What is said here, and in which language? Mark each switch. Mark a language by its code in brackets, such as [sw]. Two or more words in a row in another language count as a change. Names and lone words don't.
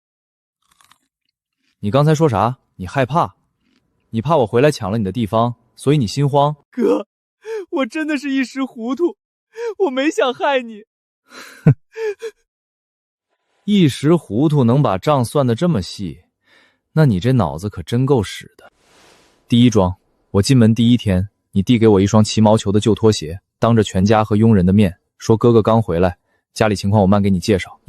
[zh] 你剛才說啥？你害怕？你怕我回來搶了你的地方，所以你心慌？哥，我真的是一時糊塗，我沒想害你。一時糊塗能把賬算得這麼細，那你這腦子可真夠使的。第一樁，我進門第一天，你遞給我一雙騎毛球的舊拖鞋，當着全家和傭人的面說哥哥剛回來，家裡情況我慢給你介紹。